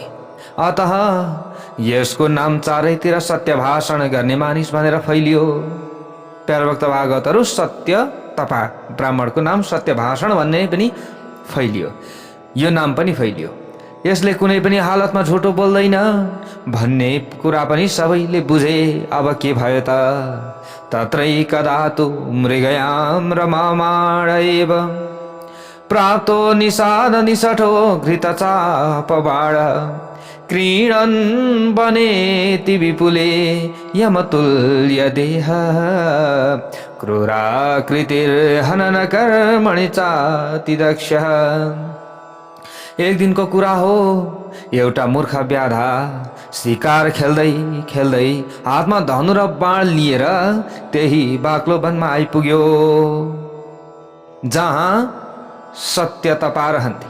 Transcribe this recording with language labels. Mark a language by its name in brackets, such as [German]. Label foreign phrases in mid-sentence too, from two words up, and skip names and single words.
[Nepali] अतः यसको नाम चारैतिर सत्य भाषण गर्ने मानिस भनेर फैलियो। प्यारा भक्त भागवतहरू, सत्य तपा ब्राह्मणको नाम सत्य भाषण भन्ने पनि फैलियो, यो नाम पनि फैलियो। यसले कुनै पनि हालतमा झुटो बोल्दैन भन्ने कुरा पनि सबैले बुझे। अब के भयो त? [Sanskrit] तत्रैकदा तु मृगयां रमामाणैव प्राप्तो निषाद निषठो घृतचापबाण क्रीडन् वनेति विपुले यमतुल्य देह क्रूराकृतिर्हनन कर्मणि चाति दक्षः। [Nepali] एक दिनको कुरा हो, एउटा मूर्ख व्याधा शिकार खेल्दै खेल्दै हातमा धनु र बाण लिएर त्यही बाक्लो वनमा आइपुग्यो जहाँ सत्य तपा रहन्थे।